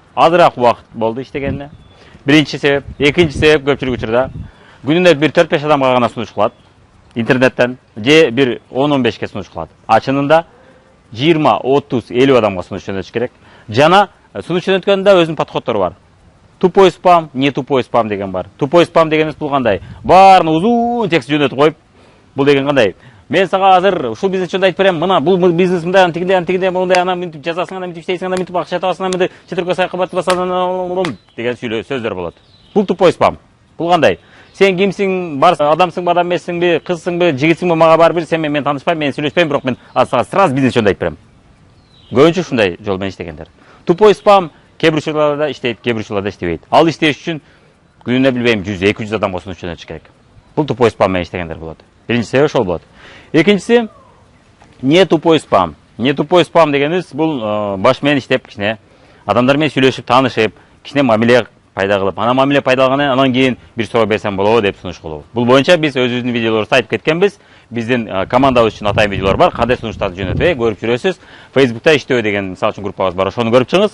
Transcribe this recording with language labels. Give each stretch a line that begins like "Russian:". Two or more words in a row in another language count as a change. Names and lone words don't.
Kyrgyz: Азыраак убакыт болду иштегенине. Биринчи себеп, экинчи себеп көпчүлүк учурда күнүнө бир 4-5 адамга гана сунуш кылат. Интернеттен же бир 10-15ке сунуш кылат. А чынында 20, 30, 50 адамга сунуш жөнөтүш керек. Жана сунуш жөнөткөндө өзүнүн подходдору бар.
Russian: Тупой спам, не тупой спам
Kyrgyz: деген бар.
Russian: Тупой спам
Kyrgyz: дегенибиз бул кандай? Баарын узун текст жөнөтүп коюп, бул деген кандай? Мен сага азыр ушул бизнес жөнүндө айтып берем. Мына бул бизнес мындай, антигиндей, мондай, анан мынтип жазасың, анан мынтип иштейсиң, анан мынтип акча табасың, анан мынтип четиркөө саякат басасың деген сөздөр болот. Бул
Russian: тупой спам.
Kyrgyz: Бул кандай? Сен кимсиң, бар адамсыңбы, адам эмессиңби, кызсыңбы, жигитсиңби, мага барбир, сен менен таанышпайм, мен сүйлөшпөйм, бирок мен сага сразу бизнес жөнүндө айтып берем. Көбүнчө ушундай жол менен иштегендер.
Russian: Тупой спам
Kyrgyz: кээ бир учурларда иштейт, кээ бир учурларда иштебейт. Ал иштеш үчүн күнүнө билбейм 100-200 адамга сунуш жөнөтүш керек. Бул
Russian: тупой спам
Kyrgyz: менен иштегендер болот. Биринчи себеп ошол болот. Экинчиси
Russian: не тупой спам. Не тупой спам
Kyrgyz: дегенибиз бул баш менен иштеп, кичине адамдар менен сүйлөшүп, таанышып, кичине мамиле пайда кылып, анан мамиле анан кийин бир суроо берсем болобу деп сунуш кылуу. Бул боюнча биз өзүбүздүн видеолорубузда айтып кеткенбиз. Биздин командабыз үчүн атайын видеолор бар. Кандай сунуштарды жөнөтөбү, көрүп жүрөсүз. Facebook'та иштөө деген мисалы үчүн группабыз бар. Ошону көрүп чыгыңыз.